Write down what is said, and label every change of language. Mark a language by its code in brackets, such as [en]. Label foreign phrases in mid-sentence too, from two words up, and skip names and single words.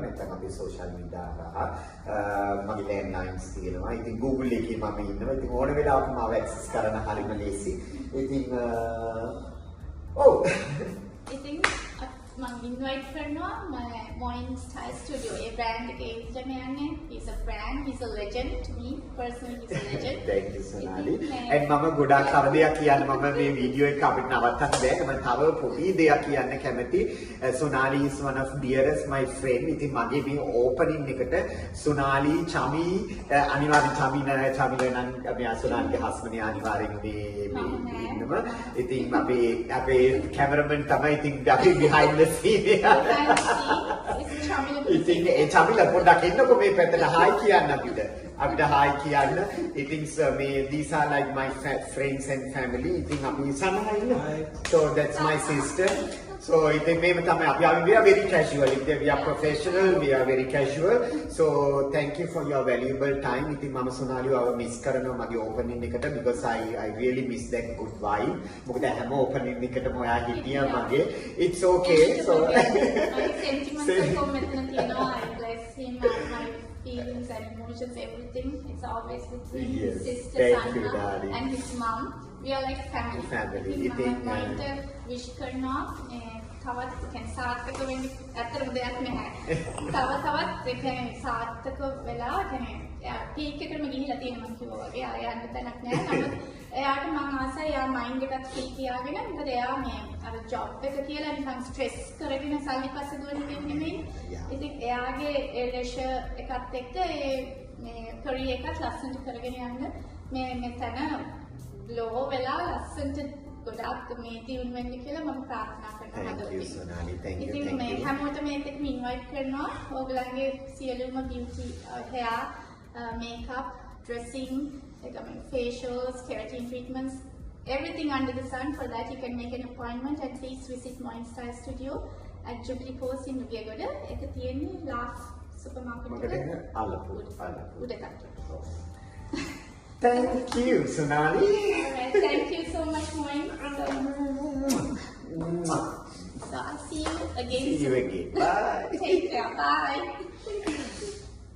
[si] නැත්නම් අපේ social media හරහා මගේ landlines තියෙනවා. ඉතින් Google එකේ මම ඉන්නවා. ඉතින් ඕන වෙලාවක මාව access කරන්න හරිම ලේසි. ඉතින් ඉතින් මම invite කරනවා Moin Style Studio. ඒ brand එකේ ඉඳන් යන්නේ. [en] He's a brand, he's a legend to me personally. He's a legend. Thank you Sonali. [si] And මම ගොඩාක් කරදයක් කියන්න මම මේ වීඩියෝ එක අපිට නවත්තන්න බෑ. මම තව පොඩි දෙයක් කියන්න කැමති. [en] Sonali is one of dearest my friend. [si] ඉතින් මගේ මේ ඕපනින් එකට Sonali Chami අනිවාර්යෙන් Chami නම් අපි Sonaliගේ husband අනිවාර්යෙන් මේ ඉන්නවා. ඉතින් අපේ cameraman තමයි ඉතින් අපි [en] behind the scene. [si] ඉතින් ඒ Chamila පොඩ්ඩක් එන්නකො මේ පැත්තට hi කියන්න අපිට hi කියන්න. [en] ඉතින් these are like my friends and family. [si] ඉතින් අපි සමහර ඉන්න. [en] So that's my sister. So [si] ඉතින් මේව තමයි අපි [en] we are very casual. We are professional, we are very casual. So thank you for your valuable time. [si] ඉතින් මම සොනාලිව miss කරනවා මගේ opening එකට [en] because I really miss that good vibe. [si] මොකද හැම opening එකටම ඔයා හිටියා මගේ. [en] It's okay. So [si] sentiments මෙතන තියෙනවා. [en] I bless him and my feelings and emotions, everything. It's always with him, Yes, his sister thank you, Sanna darling. and his mom. We are like family. Family. [si] ඉතින් මම wish කරනවා තවත් කියන්නේ සාර්ථක වෙන්න ඇත්තටම දෙයක් නැහැ. තවත් ඒ කියන්නේ සාර්ථක වෙලා කියන්නේ පීක් එකටම ගිහිලා තියෙනවා මම කිව්වා වගේ ආය යන්න තැනක් නැහැ. නමුත් එයාට මම ආසයි එයා මයින්ඩ් එකත් ෆ්‍රී තියාගෙන මොකද එයා මේ අර ජොබ් එක කියලා නිකන් ස්ට්‍රෙස් කරගෙන සල්ලි පස්සේ දුවන කෙනෙක් නෙමෙයි. ඉතින් එයාගේ ඒ ලෙෂර් එකත් එක්ක මේ කරියර් එකත් ලස්සනට කරගෙන යන්න මේ මෙතන ලෝ වෙලා ලස්සනට ගොඩාක් මේ දියුණු වෙන්න කියලා මම ප්‍රාර්ථනා කරනවා. [en] Thank you Sonali. Thank you. [si] ඉතින් මේ හැමෝටම මේකට ඉන්වයිට් කරනවා. ඕගලන්ගේ සියලුම [en] beauty hair, makeup, dressing, facials, keratin treatments, everything under the sun. For that you can make an appointment and please visit Moin Style Studio at Jubilee Post in Nubiyagoda. [si] ඒක තියෙන්නේ Last supermarket මොකද අලපුර උඩ තට්ටුව. [en] Thank you Sonali. Alright, thank you so much, Moin. So I'll see you again. See you again. Bye. Take care. Bye.